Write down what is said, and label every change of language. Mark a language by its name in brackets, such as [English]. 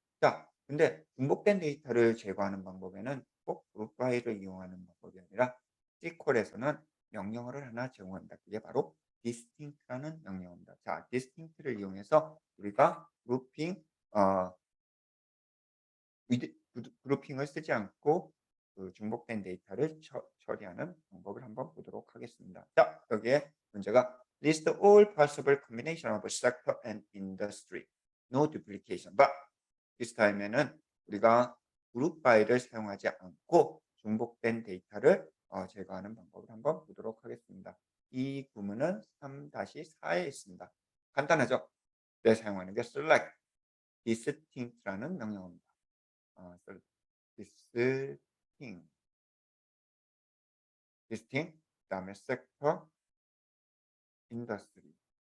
[Korean] 자, 근데 중복된 데이터를 제거하는 방법에는 꼭 그룹 바이를 이용하는 방법이 아니라 SQL에서는 명령어를 하나 제공합니다. 그게 바로 distinct라는 명령어입니다. 자, distinct를 이용해서 우리가 그룹핑 어 그룹핑을 쓰지 않고 그 중복된 데이터를 처리하는 방법을 한번 보도록 하겠습니다. 자, 여기에 문제가 [English] list all possible combination of sector and industry. No duplication. But this time [Korean] 에는 우리가 그룹 바이를 사용하지 않고 중복된 데이터를 제거하는 방법을 한번 보도록 하겠습니다. 이 구문은 3-4에 있습니다. 간단하죠? 내 사용하는 게 select, distinct라는 명령어입니다. distinct, distinct, 그다음에 sector, industry.